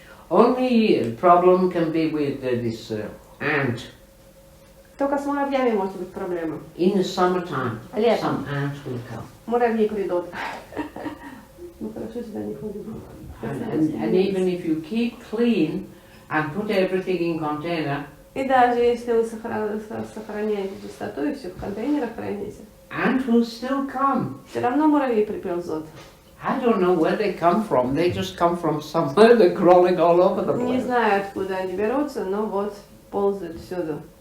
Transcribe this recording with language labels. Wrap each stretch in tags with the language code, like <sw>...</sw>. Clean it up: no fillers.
<en>Only problem can be with this ant.</en> <ru>Только с муравьями может быть проблема.</ru> <en>In the summertime,</en> <ru>Летом</ru> <en>some ants will come.</en> <ru>муравьи придут. Ну хорошо, сюда не ходим.</ru> <en>And even if you keep clean and put everything in container,</en> <ru>И даже если вы сохраняете чистоту и все в контейнерах храните,</ru> <en>ants will still come.</en> <ru>все равно муравьи приползут.</ru> <en>I don't know where they come from. They just come from somewhere. They're crawling all over the</en> <ru>Не</ru> <en>place.</en> <ru>знаю, откуда они берутся, но вот ползают всюду.</ru>